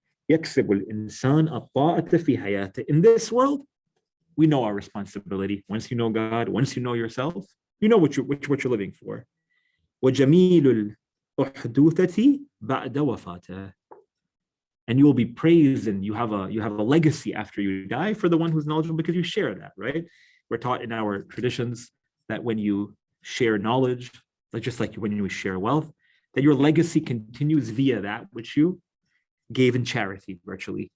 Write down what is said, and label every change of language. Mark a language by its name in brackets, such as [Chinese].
[Arabic] يكسب الإنسان الطاعة في حياته. [English] In this world, we know our responsibility. Once you know God, once you know yourself, you know what you're living for. [Arabic] وجميل الأحدوثة بعد وفاته. [English] And you will be praised, and you have a legacy after you die for the one who's knowledgeable, because you share that, right? We're taught in our traditions that when you share knowledge, just like when you share wealth, that your legacy continues via that which you gave in charity, virtually.